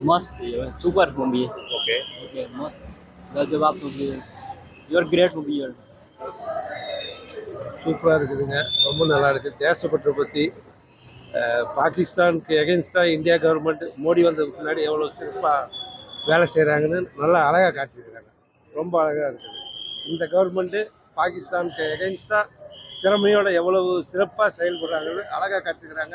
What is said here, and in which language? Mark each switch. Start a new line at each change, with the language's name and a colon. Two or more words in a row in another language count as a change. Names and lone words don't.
Hindi: मस्त
English: super movie
Hindi: है। ओके। ओके मस्त लाजवाब मूवी है।
English: your great movie
Hindi: है।
Tamil: சூப்பராக இருக்குதுங்க. ரொம்ப நல்லா இருக்குது. தேசப்பற்றை பற்றி பாகிஸ்தானுக்கு எகென்ஸ்டாக இந்தியா கவர்மெண்ட் மோடி வந்ததுக்கு முன்னாடி எவ்வளோ சிறப்பாக வேலை செய்கிறாங்கன்னு நல்லா அழகாக காட்டியிருக்கிறாங்க. ரொம்ப அழகாக இருக்குது. இந்த கவர்மெண்ட்டு பாகிஸ்தானுக்கு எகென்ஸ்டாக திறமையோட எவ்வளவு சிறப்பாக செயல்படுறாங்கன்னு அழகாக காட்டியிருக்கிறாங்க.